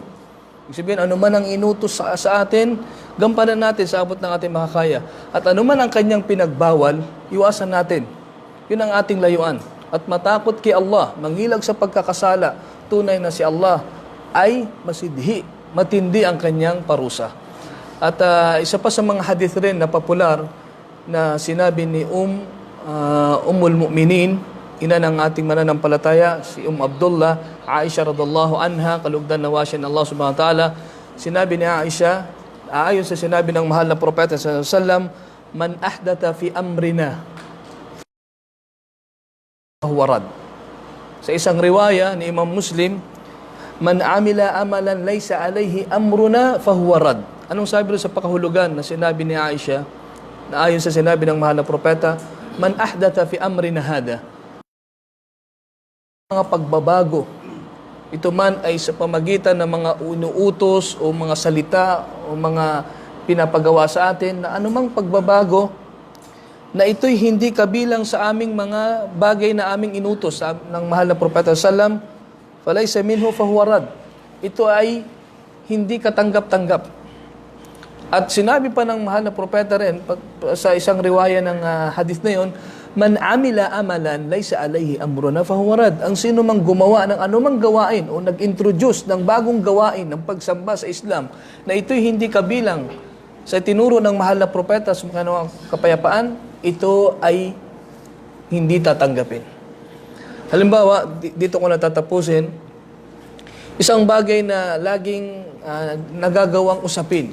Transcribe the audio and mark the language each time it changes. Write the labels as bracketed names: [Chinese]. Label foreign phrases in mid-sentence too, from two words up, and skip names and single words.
[Filipino] Ibig sabihin, anuman ang inutos sa atin, gampanan natin sa abot ng ating makakaya. At anuman ang kanyang pinagbawal, iwasan natin. Yun ang ating layuan. At matakot kay Allah, mangilag sa pagkakasala, tunay na si Allah ay masidhi, matindi ang kanyang parusa. At isa pa sa mga hadith rin na popular na sinabi ni Ummul Mu'minin, ina ng ating mananampalataya, si Abdullah, Aisha [Arabic] رضي الله عنها, [Filipino] kalugdan na wasya ng Allah [Arabic] سبحانه وتعالى, [Filipino] sinabi ni Aisha, ayon sa sinabi ng mahal na propeta [Arabic] صلى الله عليه وسلم, من أحدث في أمرنا فهو رد. [Filipino] Sa isang riwaya ni Imam Muslim, [Arabic] من عمل عملا ليس عليه أمرنا فهو رد. [Filipino] Anong sabi sa pakahulugan na sinabi ni Aisha, na ayon sa sinabi ng mahal na propeta, [Arabic] من أحدث في أمرنا هذا, [Filipino] mga pagbabago, ito man ay sa pamagitan ng mga unuutos o mga salita o mga pinapagawa sa atin, na anumang pagbabago na ito'y hindi kabilang sa aming mga bagay na aming inutos ng mahal na propeta sallam, [Arabic] فليس منه فهو رد. [Filipino] Ito ay hindi katanggap-tanggap. At sinabi pa ng mahal na propeta rin sa isang riwaya ng hadith na yon, [Arabic] من عمل عملا ليس عليه أمرنا فهو رد. [Filipino] Ang sino mang gumawa ng anumang gawain o nag-introduce ng bagong gawain ng pagsamba sa Islam na ito'y hindi kabilang sa tinuro ng mahal na propeta sa mga kapayapaan, ito ay hindi tatanggapin. Halimbawa, dito ko natatapusin, isang bagay na laging nagagawang usapin.